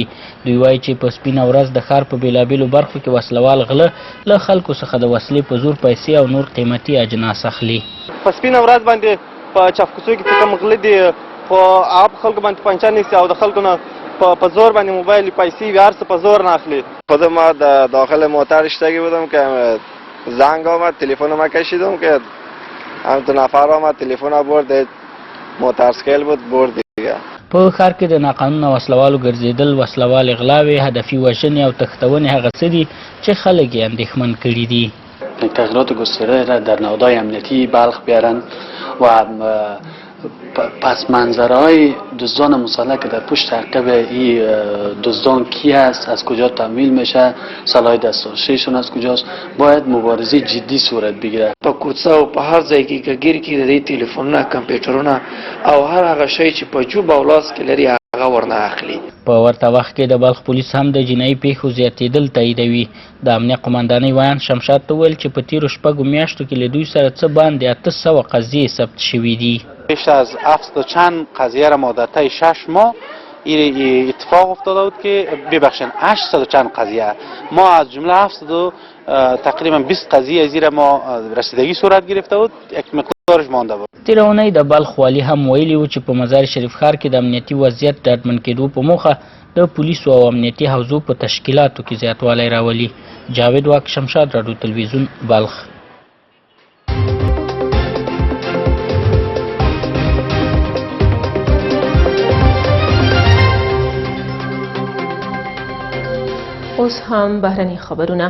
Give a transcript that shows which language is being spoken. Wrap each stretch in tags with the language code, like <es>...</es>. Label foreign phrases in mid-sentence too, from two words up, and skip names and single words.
<ps>دوی وایي چې په سپینه ورځ د ښار په بېلابېلو برخو کې وسلوال غله له خلکو څخه د وسلې په زور پیسې او نور قیمتي اجناس اخلي. په سپینه ورځ باندې په چافکوڅو کې څه کم غله دي خو هغه خلکو باندې پنچه نیسي او د خلکو نه په زور باندې موبایل پیسې هر څه په زور ناخلی.</ps> <fa>خودم در داخل موتر اشتگی بودم که زنگ آمد تلفن ما کشیدم که هم 2 نفر آمد تلفن برد موترسکیل بود برد دیگه.</fa> <ps>په ښار کې د ناقانونه وسلوالو ګرځېدل، وسلوال اغلاوې، هدفي وژنې او تښتونې هغه څه دي چې خلک یې اندېښمن کړي دي.</ps> <fa>تغییرات گسترده را در نهادهای امنیتی بلخ بیارن و پس منظرهای دزدان مسلح که در پشت عقب این دزدان کی است، از کجا تمویل میشه، سلاح دستاشیشون از کجاست، باید مبارزه جدی صورت بگیره.</fa> <ps>په کوڅه او په هر ځای کې ګیر کې د دې ټلیفونونه، کمپیوټرونه او هر هغه شی چې په جوب او لاس کې لري هغه ورنه اخلي. په ورته وخت کې د بلخ پولیس هم د جنایي پیښو زیاتېدل تاییدوي. د امنیه قمندانۍ ویان شمشاد ته وویل چې په تیرو شپږو میاشتو کې له دوی سره څه باندې 800 قضیې ثبت شوي دي.</ps> <fa>بیش از 700 چند قضیه را ما در طی 6 ماه این اتفاق افتاده بود که ببخشید 800 چند قضیه ما از جمله 700 تقریبا 20 قضیه از این ما رسیدگی صورت گرفته بود، یک مقدارش مانده بود.</fa> <ps>تیره اونۍ د بلخ والي هم ویلي و چې په مزار شریف ښار کې د امنیتي وضعیت ډاډمن کېدو په موخه د پولیسو او امنیتي حوزو په تشکیلاتو کې زیاتوالی راولي. جاوید واک، شمشاد راډیو تلویزیون، بلخ. اوس هم بهرني خبرونه.</ps>